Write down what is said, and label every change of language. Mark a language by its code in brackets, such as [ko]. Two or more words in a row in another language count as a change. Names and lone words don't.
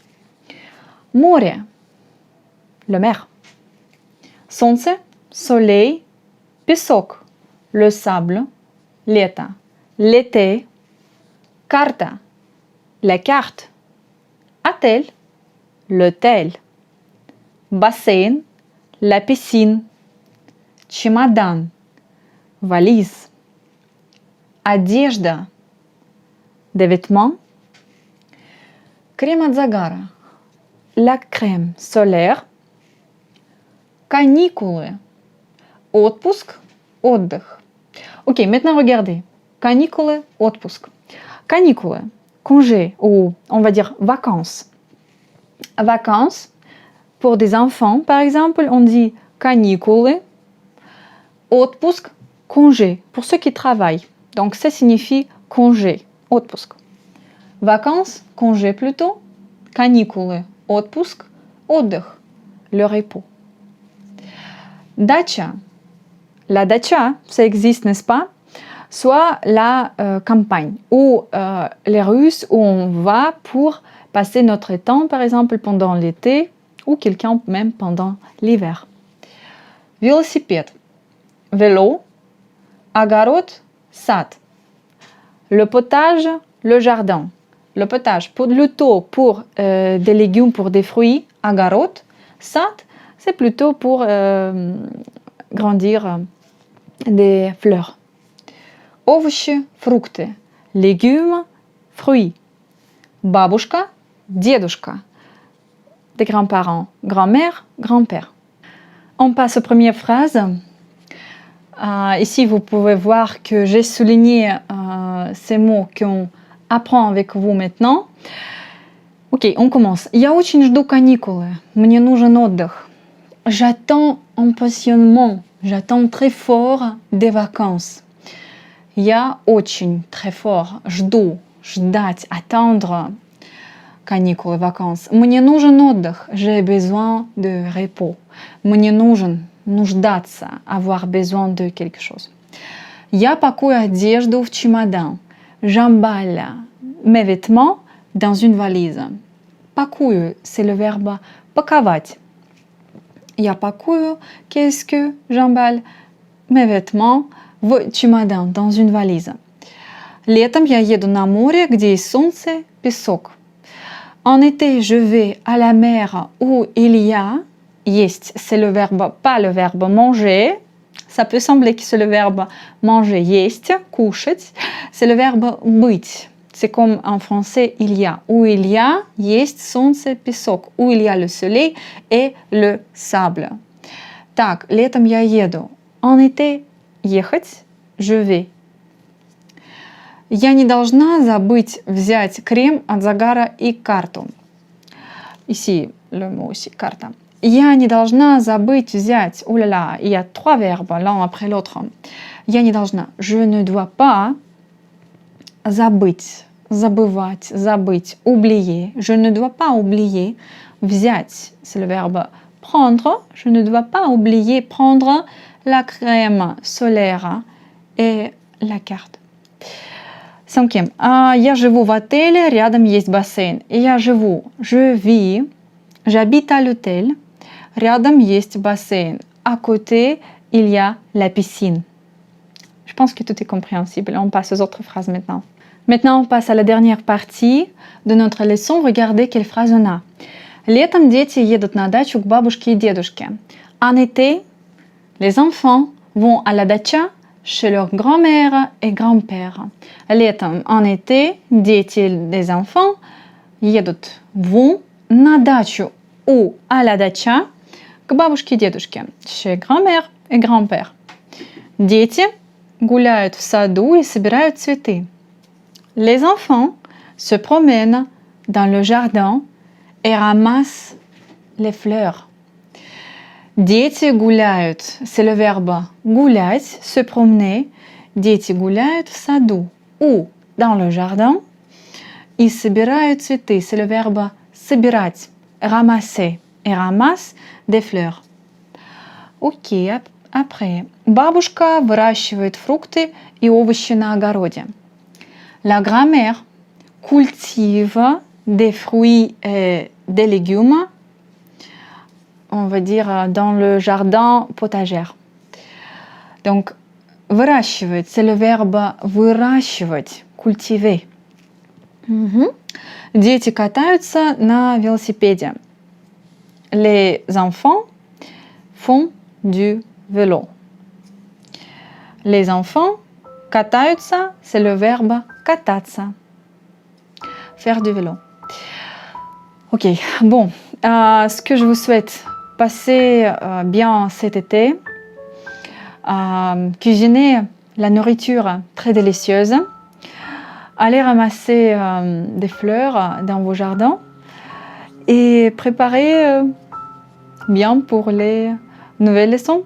[fr] Море. Le mer. Солнце, soleil, песок, le sable, лето, l'été, карта, la carte, отель, l'hôtel, бассейн, la piscine, чемодан, valise, одежда, des vêtements, [ru] крем от загара, [fr] la crème solaire, [ru] каникулы, отпуск, отдых. [fr] Ok, maintenant regardez. [ru] Каникулы, отпуск. Каникулы, [fr] congé ou on va dire vacances. Vacances, pour des enfants par exemple, on dit каникулы. [ru] Отпуск, [fr] congé, pour ceux qui travaillent. Donc ça signifie congé, отпуск. Vacances, congé plutôt. [ru] Каникулы, отпуск, отдых, [fr] le repos. Dacha. La dacha, ça existe, n'est-ce pas? Soit la campagne ou les Russes où on va pour passer notre temps, par exemple, pendant l'été ou quelqu'un même pendant l'hiver. [ru] Велосипед. Vélo. Огород, сад. [fr] Le potage, le jardin. Le potage, plutôt pour des légumes, pour des fruits. [ru] Огород. Сад, [fr] c'est plutôt pour grandir des fleurs. [ru] Овощи, фрукты. [fr] Légumes, fruits. [ru] Бабушка, дедушка. [fr] Des grands-parents. Grand-mère, grand-père. On passe aux premières phrases. Ici, vous pouvez voir que j'ai souligné ces mots qu'on apprend avec vous maintenant. Ok, on commence. [ru] Я очень жду каникулы. Мне нужен отдых. [fr] J'attends impatiemment, j'attends très fort des vacances. [ru] Я очень, [fr] très fort, [ru] жду, ждать, attendre, каникулы, vacances. Мне нужен отдых, [fr] j'ai besoin de repos. [ru] Мне нужен, нуждаться, [fr] avoir besoin de quelque chose. [ru] Я пакую одежду в чемодан. [fr] J'emballe mes vêtements dans une valise. Пакую, c'est le verbe паковать. [ru] Я пакую, [fr] qu'est-ce que j'emballe mes vêtements [ru] в чемодан, [fr] dans une valise. [ru] Летом я еду на море, где есть солнце, песок. [fr] En été, je vais à la mer où il y a, есть, c'est le verbe, pas le verbe manger. Ça peut sembler que c'est le verbe manger, [ru] есть, кушать. [fr] C'est le verbe быть. C'est comme en français, il y a. Où il y a, [ru] есть солнце, песок. [fr] Où il y a le soleil et le sable. [ru] Так, летом я еду. [fr] En été, ехать, je vais. [ru] Я не должна забыть взять крем от загара и карту. [fr] Ici, le mot aussi, [ru] карта. Я не должна забыть взять. [fr] Ouh là là, il y a 3 verbes l'un après l'autre. [ru] Я не должна. [fr] Je ne dois pas [ru] забыть, забывать, забыть, [fr] oublier. Je ne dois pas oublier. Взять, c'est le verbe prendre. Je ne dois pas oublier prendre la crème solaire et la carte. Cinquième. [ru] Я живу в отеле, рядом есть бассейн. Я живу, [fr] je vis, j'habite à l'hôtel. [ru] Рядом есть бассейн. [fr] À côté, il y a la piscine. Je pense que tout est compréhensible. On passe aux autres phrases maintenant. Maintenant, on passe à la dernière partie de notre leçon. Regardez quelle phrase on a. [ru] Летом дети едут на дачу к бабушке и дедушке. [fr] En été, les enfants vont à la dacha chez leur grand-mère et grand-père. [ru] Летом, [fr] en été, [ru] дети, [fr] les enfants [ru] едут, vont на дачу [fr] ou à la dacha [ru] к бабушке и дедушке, [fr] chez grand-mère et grand-père. [ru] Дети гуляют в саду и собирают цветы. [fr] Les enfants se promènent dans le jardin et ramassent les fleurs. [ru] Дети гуляют, [fr] c'est le verbe гулять, se promener. [ru] Дети гуляют в саду [fr] ou dans le jardin [ru] и собирают цветы, [fr] c'est le verbe собирать, ramasser. Et ramasse des fleurs. Ok, après. [ru] Бабушка выращивает фрукты и овощи на огороде. [fr] La grand-mère cultive des fruits et des légumes, on va dire dans le jardin potager. Donc, выращивать, c'est le verbe выращивать, cultiver. [ru] Дети катаются на велосипеде. [fr] Les enfants font du vélo. Les enfants катаются, c'est le verbe кататься. Faire du vélo. Ok, bon, ce que je vous souhaite, passez bien cet été, cuisinez la nourriture très délicieuse, allez ramasser des fleurs dans vos jardins et préparez bien pour les nouvelles leçons.